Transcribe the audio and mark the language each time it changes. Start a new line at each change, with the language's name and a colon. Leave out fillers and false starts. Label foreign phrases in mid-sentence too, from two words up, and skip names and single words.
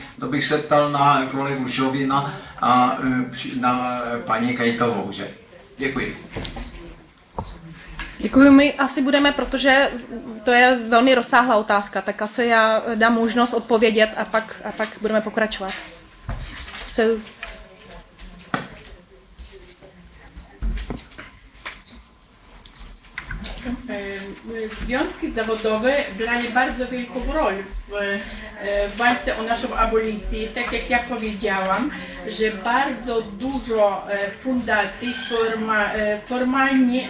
Czech: To bych se ptal na kolegu Šovina a na paní Kejtovou. Že? Děkuji. Děkuji, my asi budeme, protože to je velmi rozsáhlá otázka, tak asi já dám možnost odpovědět a pak budeme pokračovat. So,
Polish: Związki zawodowe grają bardzo wielką rolę w walce o naszą abolicję. Tak jak ja powiedziałam, że bardzo dużo fundacji formalnie,